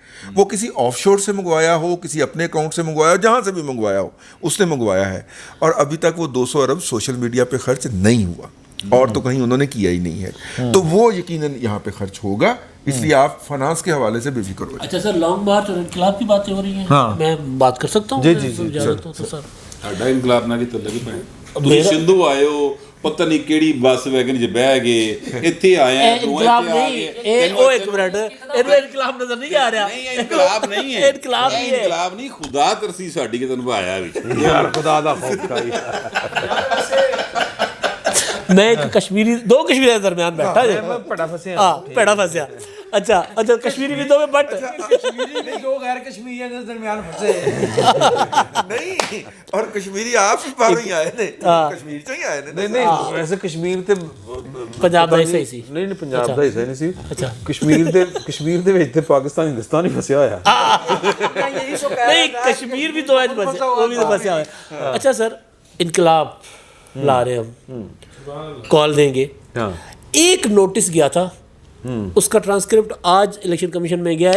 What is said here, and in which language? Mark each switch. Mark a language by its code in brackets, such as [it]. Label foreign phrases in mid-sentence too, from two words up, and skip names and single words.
[ur] وہ کسی آف شور سے منگوایا ہو, کسی اپنے اکاؤنٹ سے منگوایا ہو, جہاں سے بھی منگوایا ہو اس نے منگوایا ہے. اور ابھی تک وہ 200 ارب سوشل میڈیا پہ خرچ نہیں ہوا, اور تو کہیں انہوں نے کیا ہی نہیں ہے. تو وہ یقیناً یہاں پہ خرچ ہوگا, اس لیے آپ فنانس کے حوالے سے بے فکر ہو جائیں. اچھا سر, لانگ مارچ اور انقلاب کی باتیں ہو رہی ہیں, میں بات کر سکتا ہوں؟ جی جی سر [pa] ਸਾਡਾ ਇਨਕਲਾਬ ਨਾਲ ਕਿਤੇ ਲੱਗੀ ਪਏ. ਤੁਸੀਂ ਸਿੰਧੂ ਆਏ ਹੋ, ਪਤਾ ਨਹੀਂ ਕਿਹੜੀ ਬੱਸ ਵੈਗਨ 'ਚ ਬਹਿ ਗਏ, ਇੱਥੇ ਆਏ ਆ ਤੂੰ [ur] انقلاب [pa] ਇੱਥੇ ਆ [ur] نہیں, [pa] ਗਏ. [ur] وہ ایک منٹ, انقلاب نظر نہیں آ رہا. [pa] ਨਹੀਂ ਇਨਕਲਾਬ ਨਹੀਂ ਹੈ, [ur] انقلاب نہیں ہے, [pa] ਇਨਕਲਾਬ ਨਹੀਂ, ਖੁਦਾ ਤਰਸੀ ਸਾਡੀ ਕਿ ਤੈਨੂੰ ਆਇਆ ਵੀ. یار خدا دا خوف کھائی. [ur] میں ایک کشمیری, دو کشمیری کے درمیان بیٹھا ہے, پڑا پھنسے [pa] پیڑا پھنسیا. [ur] اچھا کشمیری بھی دو میں, بٹ کشمیری میں دو غیر کشمیریوں کے درمیان پھنسے [pa] نہیں, اور کشمیری آپ ہی باہر ہی آئے نے, کشمیر چ ہی آئے نے. نہیں ویسے کشمیر تے پنجاب دا حصہ ہی سی. نہیں پنجاب دا حصہ نہیں سی, کشمیر دے وچ تے پاکستان ہندوستان ہی پھسیا ہویا. [ur] نہیں کشمیر بھی تو ہے, وہ بھی تو پھنسیا ہوا ہے. اچھا سر, انقلاب لا رہے ہم, کال دیں گے. ایک نوٹس گیا تھا, اس کا ٹرانسکرپٹ آج الیکشن کمیشن میں گیا ہے.